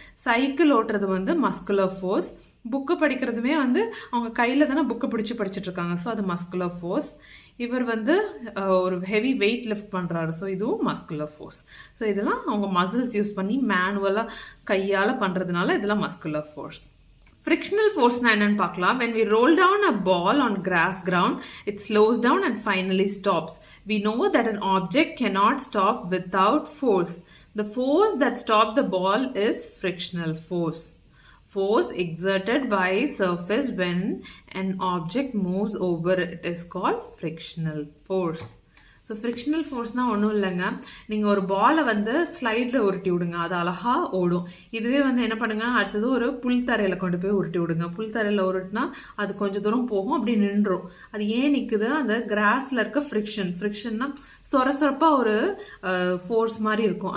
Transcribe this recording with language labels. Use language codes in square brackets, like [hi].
[ta] Cycle ஓட்டுறது வந்து muscular force. Book படிக்கிறதுமே வந்து அவங்க கையில் தானே புக்கு படிச்சுட்டு இருக்காங்க. ஸோ அது மஸ்குலர் ஃபோர்ஸ். இவர் வந்து ஒரு ஹெவி வெயிட் லிஃப்ட் பண்ணுறாரு. ஸோ இதுவும் மஸ்குலர் ஃபோர்ஸ். ஸோ இதெல்லாம் அவங்க மசில்ஸ் யூஸ் பண்ணி மேனுவலாக கையால் பண்ணுறதுனால இதெல்லாம் muscular force. [en] Frictional force na [ta] என்னன்னு பார்க்கலாம். [en] When we roll down a ball on grass ground, it slows down and finally stops. We know that an object cannot stop without force. The force that stops the ball is frictional force. Force exerted by surface when an object moves over it is called frictional force. [ta] So frictional ஃபோர்ஸ்னால் ஒன்றும் இல்லைங்க, நீங்கள் ஒரு பாலை வந்து ஸ்லைடில் உருட்டி விடுங்க, அது அழகாக ஓடும். இதுவே வந்து என்ன பண்ணுங்க, அடுத்தது ஒரு புல் தரையில் கொண்டு போய் உருட்டி விடுங்க. புல் தரையில் உருட்டினா அது கொஞ்சம் தூரம் போகும், அப்படி நின்றுடும். அது ஏன் நிற்குது? அந்த கிராஸில் இருக்க ஃப்ரிக்ஷன்னா சொரப்பாக ஒரு ஃபோர்ஸ் மாதிரி இருக்கும்.